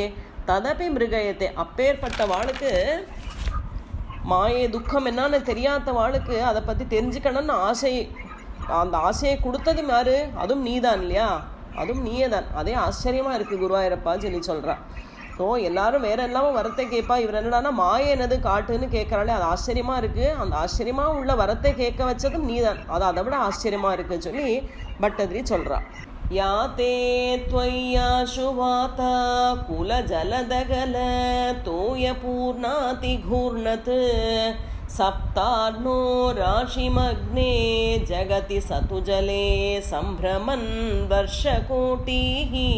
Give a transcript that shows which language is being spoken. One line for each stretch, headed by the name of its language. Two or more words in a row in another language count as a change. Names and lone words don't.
Sanskrit: तदपि मृगयत्ते,
Tamil: அப்பேற்பட்ட வாளுக்கு மாயை துக்கம் என்னன்னு தெரியாத வாளுக்கு அதை பற்றி தெரிஞ்சுக்கணும்னு ஆசை, அந்த ஆசையை கொடுத்ததும் யாரு, அதுவும் நீதான் இல்லையா, அதுவும் நீயே தான், அதே ஆச்சரியமா இருக்கு குருவாயூரப்பா சொல்லி சொல்கிறான். ஸோ எல்லாரும் வேற எல்லாமே வரத்தை கேட்பா, இவர் என்னடானா மாயை என்னது காட்டுன்னு கேட்குறாளே அது ஆச்சரியமா இருக்கு, அந்த ஆச்சரியமா உள்ள வரத்தை கேட்க வச்சதும் நீதான், அது அதை விட ஆச்சரியமா இருக்குன்னு சொல்லி பட்டதிரி சொல்றா.
Sanskrit: யாத்தே त्वय्याशु वाता कुल जलदगल तोय पूर्णाति घूर्णत् सप्तार्णो राशिमग्ने जगति सतुजले सम्भ्रमन् वर्षकोटिः